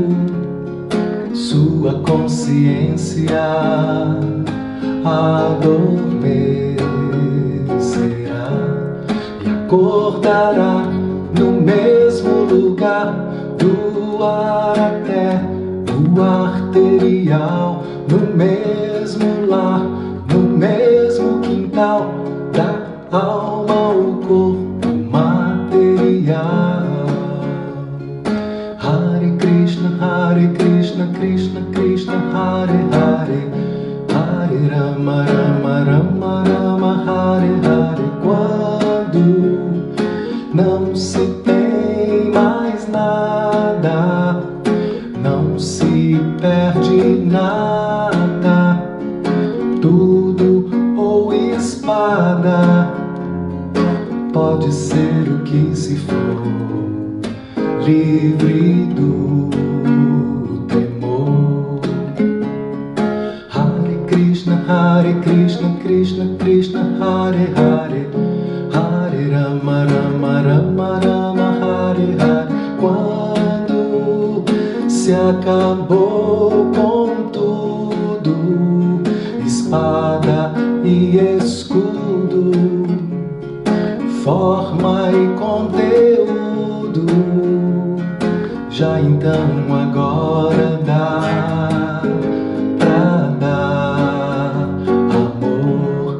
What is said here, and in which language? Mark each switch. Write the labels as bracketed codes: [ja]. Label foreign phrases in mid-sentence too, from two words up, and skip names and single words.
[pt] sua consciência adormecerá e acordará no mesmo lugar do ar até o arterial, no mesmo lar, no mesmo quintal da alma, o corpo material. [sa] Hare Krishna, Krishna Krishna, Hare Hare, Hare Rama, Rama Rama Rama, Hare Hare. [pt] Quando não se tem mais nada, não se perde nada, tudo ou espada, pode ser o que se for, livre do temor. [sa] Hare Krishna, Krishna Krishna, Hare Hare, Hare Rama, Rama Rama Rama, Hare Hare. [pt] Quando se acabou com tudo, espada e escudo, forma e conteúdo, já então agora dá pra dar amor.